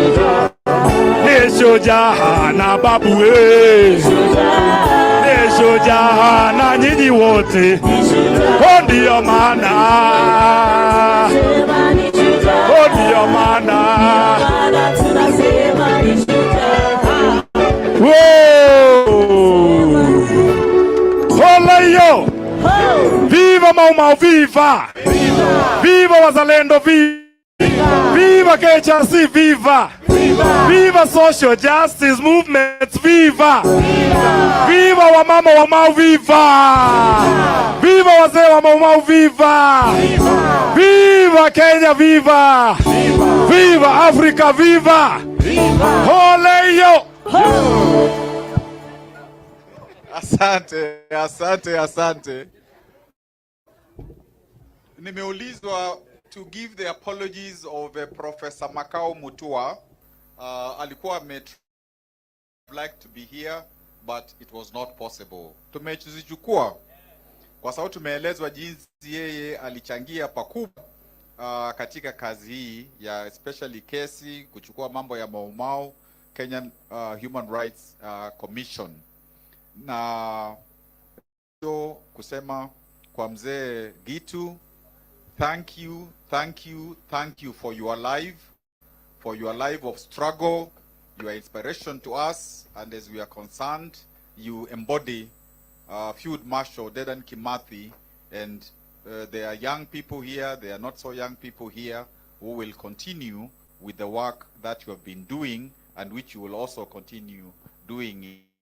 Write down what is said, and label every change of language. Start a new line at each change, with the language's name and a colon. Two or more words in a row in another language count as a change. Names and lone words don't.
Swahili: nishujaa na babu we, nishujaa na nyinyi wote, ndio maana, ndio maana. Hola viva Mau Mau, viva! Viva wazalendo, viva! Viva KHRC, viva!
English: Viva social justice movements, viva!
Swahili: Viva wamama wa Mau, viva! Viva wazee wa Mau Mau, viva! Viva Kenya, viva! Viva Africa, viva! Hola Asante, asante, asante. Nimeulizwa
English: to give the apologies of Professor Makau Mutua. Alikuwa like to be here, but it was not possible.
Swahili: Tumezichukua kwa sababu tumeelezwa jinsi yeye alichangia pakubwa katika kazi hii ya especially kesi kuchukua mambo ya Mau Mau Kenyan Human Rights Commission. Na kusema kwa mzee Gitu,
English: thank you for your life of struggle. You are inspiration to us, and as we are concerned, you embody Field Marshal Dedan Kimathi, and there are young people here, there are not so young people here who will continue with the work that you have been doing and which you will also continue doing.